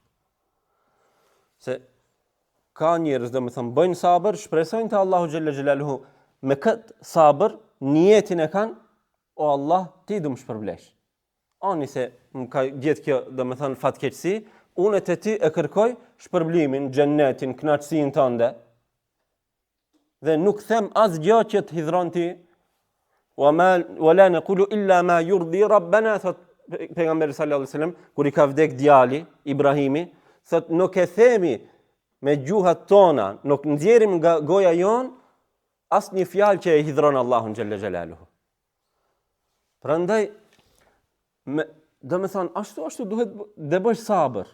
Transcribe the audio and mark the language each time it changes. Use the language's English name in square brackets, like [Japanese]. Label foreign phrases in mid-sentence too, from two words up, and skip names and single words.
[Albanian] Se ka njerëz do me thëmë bëjnë sabër, shpresojnë të [Arabic] الله جل جلاله, [Albanian] me këtë sabër niyetin e kanë, o Allah, ti du më shpërblesh. Ani se më ka gjetë kjo do me thënë fatkeqësi, unë të ti e kërkoj shpërblimin, xhennetin, kënaqësinë tënde, dhe nuk them asgjë që të hidhron ti, [Arabic] ولا نقول إلا ما يرضي ربنا, [Albanian] thot pejgamberi [Arabic] صلى الله عليه وسلم, [Albanian] kur i ka vdek djali Ibrahimi, thot nuk e themi me gjuhat tona, nuk nxjerrim nga goja jon asnjë fjalë që e hidhron Allahun [Arabic] جل جلاله. [Albanian] Prandaj Do me thonë, ashtu duhet dhe bësh sabër.